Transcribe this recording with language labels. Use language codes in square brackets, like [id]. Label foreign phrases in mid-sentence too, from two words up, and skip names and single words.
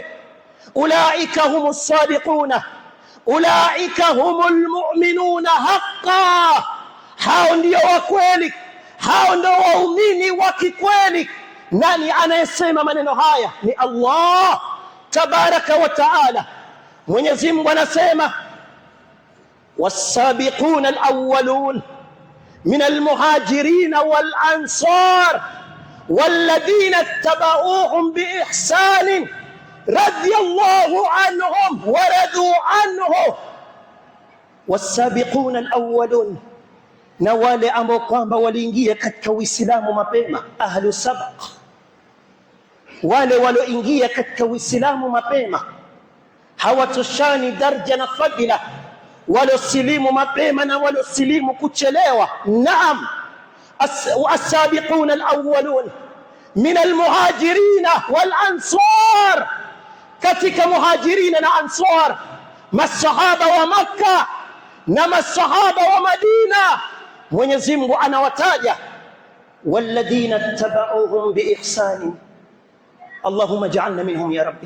[ar] أولئك هم الصادقون، أولئك هم المؤمنون حقا. [sw] Hao ndio wa kweli, hao ndio waumini wa kikweli. Nani anayesema maneno haya? Ni Allah [ar] تبارك وتعالى. [sw] Mwenyezi Mungu anasema [ar] والسابقون الأولون من المهاجرين والأنصار والذين اتبعوهم بإحسان رضي الله عنهم ورضوا عنه. والسابقون الأولون، [sw] na wale ambao kwamba waliingia katika Uislamu mapema, [ar] أهل السبق, [sw] wale walioingia katika Uislamu mapema, hawatoshani daraja na fadila waliosilimu mapema na waliosilimu kuchelewa. Naam, [ar] السابقون الأولون من المهاجرين والأنصار، [sw] katika muhajirina na ansar, masahaba wa Makka na masahaba wa Madina. Mwenyezi Mungu anawataja [ar] والذين تبعوهم بإحسان, اللهم اجعلنا منهم يا رب.